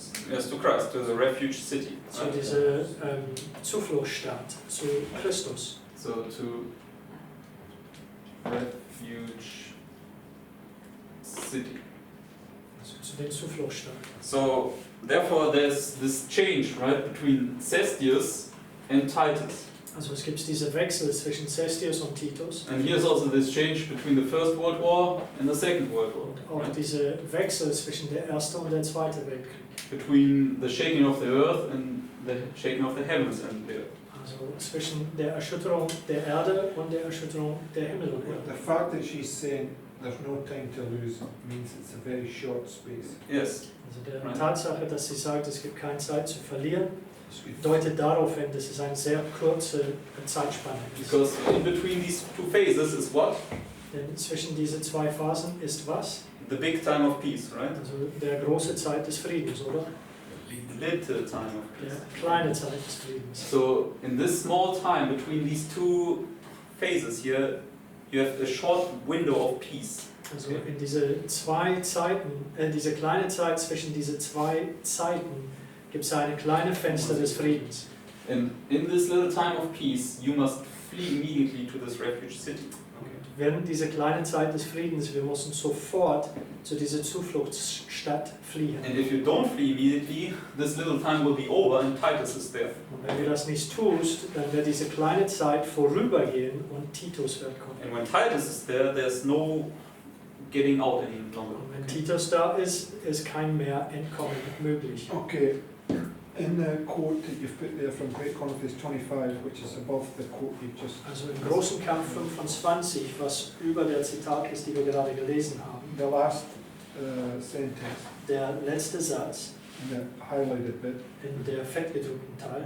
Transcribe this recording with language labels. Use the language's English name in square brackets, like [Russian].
[English] Yes, to Christ, to the refuge city. [German] Zu [English] Right? [German] dieser Zufluchtsstadt, zu Christus. [English] So to refuge city. [German] Also zu den Zufluchtsstadt. [English] So therefore there's this change, right, between Cestius and Titus. [German] Also es gibt diese Wechsel zwischen Cestius und Titus. [English] And here's also this change between the First World War and the Second World War. [German] Und auch diese Wechsel zwischen der Erste und der Zweite Weltkrieg. [English] Between the shaking of the earth and the shaking of the heavens and the earth. [German] Also zwischen der Erschütterung der Erde und der Erschütterung der Himmel und [English] The [German] Erde. [English] fact that she's saying there's no time to lose means it's a very short space. Yes. [German] Also der Tatsache, dass sie sagt, es gibt keine Zeit zu verlieren, deutet darauf hin, dass es eine sehr kurze Zeitspanne ist. [English] Because in between these two phases is what? [German] Denn zwischen diese zwei Phasen ist was? [English] The big time of peace, right? [German] Also der große Zeit des Friedens, oder? [English] Little time of [German] Der [English] peace. [German] kleine Zeit des Friedens. [English] So in this small time between these two phases here, you have a short window of peace. [German] Also in diese zwei Zeiten, diese kleine Zeit zwischen diese zwei Zeiten gibt es eine kleine Fenster des Friedens. [English] And in this little time of peace, you must flee immediately to this refuge city. [German] Während dieser kleinen Zeit des Friedens, wir müssen sofort zu dieser Zufluchtsstadt fliehen. [English] And if you don't flee immediately, this little time will be over and Titus is there. [German] Und wenn du das nicht tust, dann wird diese kleine Zeit vorübergehen und Titus wird kommen. [English] And when Titus is there, there's no getting out any longer. [German] Und wenn Titus da ist, ist kein mehr Entkommen möglich. [English] Okay, in the quote that you've put there from Great Conference 25, which is above the quote you've just... [German] Also im großen Kampf 25, was über der Zitat ist, die wir gerade gelesen haben, [English] The last sentence, [German] der letzte Satz [English] in the highlighted bit, [German] in der fettgedruckten Teil,